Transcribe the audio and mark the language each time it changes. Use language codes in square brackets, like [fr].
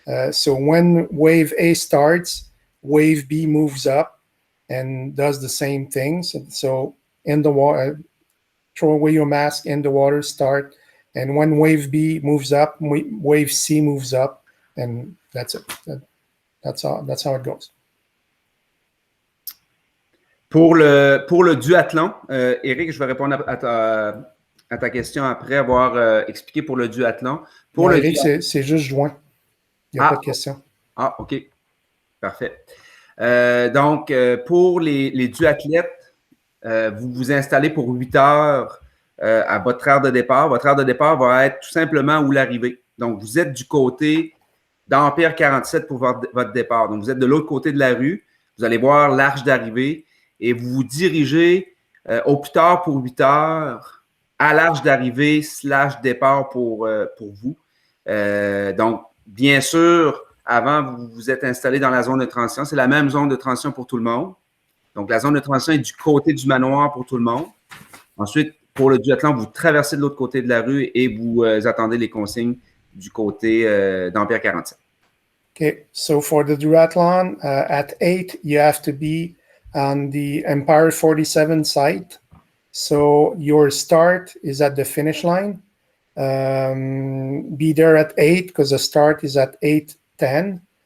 [en] So when wave A starts, wave B moves up and does the same thing. So in the water, throw away your mask, in the water, start. And when wave B moves up, wave C moves up, and that's it. That's how it goes. [fr] Pour le duathlon, Éric, je vais répondre à ta question après avoir expliqué pour le duathlon. Pour le Éric, c'est juste joint. Il n'y a pas de question. Ah, OK. Parfait. Donc, pour les duathlètes, vous vous installez pour 8 heures à votre heure de départ. Votre heure de départ va être tout simplement où l'arrivée. Donc, vous êtes du côté d'Ampère 47 pour votre départ. Donc, vous êtes de l'autre côté de la rue. Vous allez voir l'arche d'arrivée et vous vous dirigez au plus tard pour 8 heures à l'arche d'arrivée / départ pour vous. Donc, bien sûr, avant, vous vous êtes installé dans la zone de transition. C'est la même zone de transition pour tout le monde. Donc, la zone de transition est du côté du manoir pour tout le monde. Ensuite, pour le duathlon, vous traversez de l'autre côté de la rue et vous attendez les consignes du côté d'Ampère 47. [en] Okay, so for the duathlon, at 8, you have to be on the Empire 47 site. So your start is at the finish line. Be there at 8 because the start is at 8:10.